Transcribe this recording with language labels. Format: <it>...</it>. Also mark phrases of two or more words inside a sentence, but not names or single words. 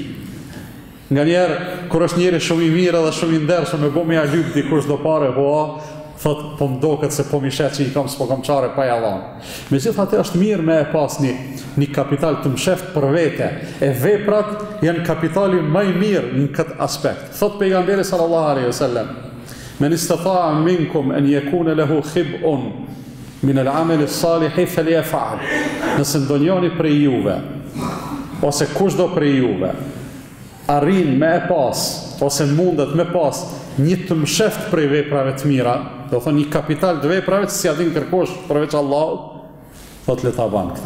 <sq>Nga njerë, kur është njeri shumë i mirë edhe shumë i ndershëm me bo me a lyp dikush do pare, thot, po mdo këtë se po mi shet që i kam s'po kam qare pa jalan. Me gjithë atë është mirë me e pas një kapital të msheft për vete, e veprat janë kapitali më i mirë në këtë aspekt. Thot pejgamberi</sq> <ar>صلى الله عليه وسلم, من استطاع منكم أن يكون له خبء من العمل الصالح فليفعل.</ar> <sq>Nëse ndonjëri prej juve, ose kushdo prej juve, arrin me e pas, ose mundet me pas një të msheft prej veprave të mira, do thonë një kapital të veprave që si adin kërkosh përveç Allahut, thot le ta ban këte.</sq>